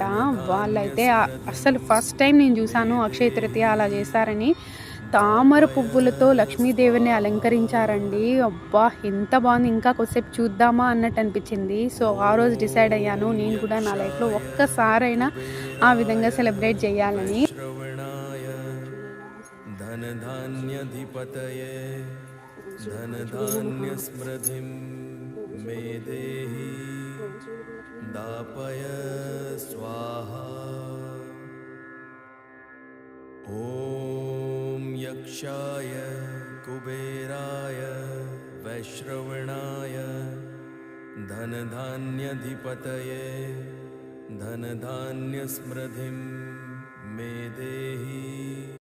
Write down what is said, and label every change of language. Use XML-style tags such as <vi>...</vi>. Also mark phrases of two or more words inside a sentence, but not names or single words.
<te>వాళ్ళైతే అస్సలు</te> <en>first time</en> <te>నేను చూసాను అక్షయ తృతీయ అలా చేస్తారని. తామర పువ్వులతో లక్ష్మీదేవిని అలంకరించారండి. అబ్బా! ఎంత బావుంది. ఇంకా కొద్దిసేపు చూద్దామా అన్నట్టు అనిపించింది. సో, ఆ రోజు డిసైడ్ అయ్యాను నేను కూడా నా లైఫ్‌లో ఒక్కసారైనా ఆ విధంగా సెలబ్రేట్ చేయాలని.</te> <sa>धनधान्यधिपतये धनधान्यस्मृतिं मे देहि दापय स्वाहा। ॐ यक्षाय कुबेराय वैश्रवणाय धनधान्यधिपतये धनधान्यस्मृतिं मे देहि</sa>